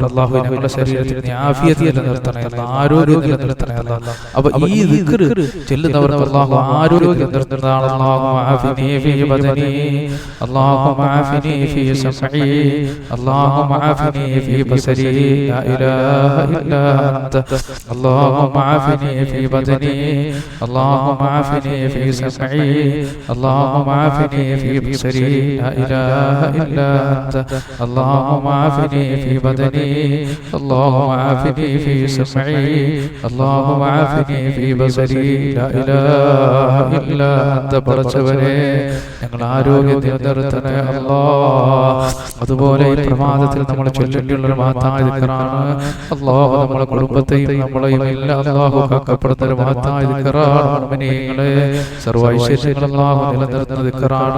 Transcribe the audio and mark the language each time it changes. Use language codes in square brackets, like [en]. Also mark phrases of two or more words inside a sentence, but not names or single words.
[ml] അല്ലാഹു, ഞങ്ങളുടെ ശരീരത്തിന് ആഫിയത്ത് നിലനിർത്തണേ അല്ലാഹ്, ആരോഗ്യം നിലനിർത്തണേ അല്ലാഹ്. അപ്പൊ ഈ ദിക്ർ ചെല്ലുന്നവർക്ക് അല്ലാഹു ആരോഗ്യം നിലനിർത്തുന്നതാണ്. [ar] الله عافني في بدني، الله عافني في سمعي، الله عافني في بصري, لا إله إلا أنت. اللهم عافني في بدني، اللهم عافني في سمعي، اللهم عافني في بصري لا إله إلا أنت اللهم عافني في بدني اللهم عافني في سمعي اللهم عافني في بصري لا إله إلا أنت [ml] പടച്ചവനെ ഞങ്ങൾ ആരോഗ്യത്തിൽ നിർത്തണേ അല്ലാഹ്. അതുപോലെ ഈ പ്രഭാതത്തിൽ നമ്മൾ ചൊല്ലേണ്ടിയുള്ള മഹത്തായ ദിക്റാണ് അല്ലാഹു നമ്മുടെ കുടുംബത്തെയും നമ്മളെയും എല്ലാം അല്ലാഹു കാക്കപ്പെടുന്ന ഒരു മഹത്തായ ദിക്റാണ്. മുഅ്മിനീങ്ങളെ സർവ്വ ഐശ്വര്യങ്ങളും അല്ലാഹു നിലനിർത്തുന്ന ദിക്റാണ്.